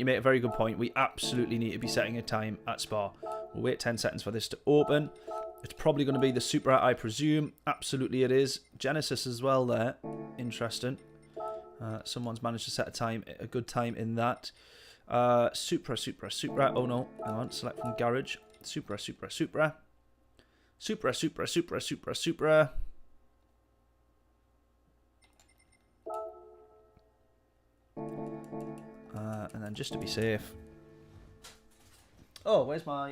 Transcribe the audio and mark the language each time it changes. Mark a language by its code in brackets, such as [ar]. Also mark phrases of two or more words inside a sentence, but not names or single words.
[en] We absolutely need to be setting a time at Spa. We'll wait 10 seconds for this to open. It's probably going to be the Supra, I presume. Absolutely it is. Genesis as well there. Interesting. Someone's managed to set a good time in that. Supra, Supra, Supra. Oh no, hang on. Select from garage. Supra, Supra, Supra. Supra, Supra, Supra, Supra, Supra. And then just to be safe. Oh, where's my...